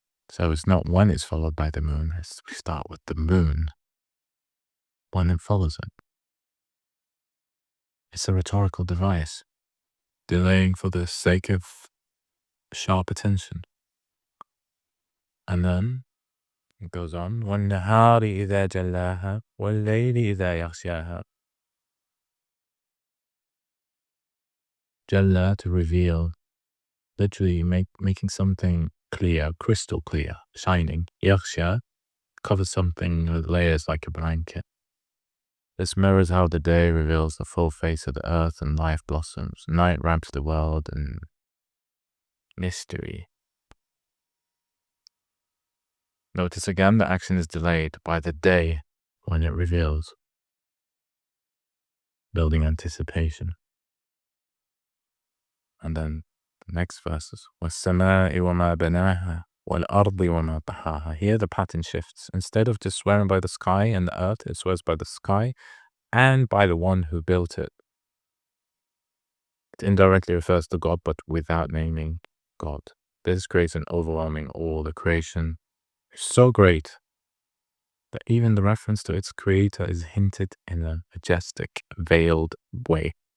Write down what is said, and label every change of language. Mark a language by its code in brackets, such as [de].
[en] So it's not when it's followed by the moon, we start with the moon, when it follows it. It's a rhetorical device, delaying for the sake of sharp attention. And then it goes on, [ar] وَالنَّهَارِ إِذَا جَلَّاهَا وَاللَّيْلِ إِذَا يَغْشَاهَا. [en] Jalla, to reveal, literally making something clear, crystal clear, shining. Yaghsha, covers something with layers like a blanket. This mirrors how the day reveals the full face of the earth and life blossoms. Night wraps the world in mystery. Notice again the action is delayed by the day when it reveals, building anticipation. And then the next verses, [ar] وَالسَّمَاءِ وَمَا بَنَاهَا وَالْأَرْضِ وَمَا طَحَاهَا. [en] Here the pattern shifts. Instead of just swearing by the sky and the earth, it swears by the sky and by the one who built it. It indirectly refers to God, but without naming God. This creates an overwhelming awe. The creation is so great that even the reference to its creator is hinted in a majestic, veiled way.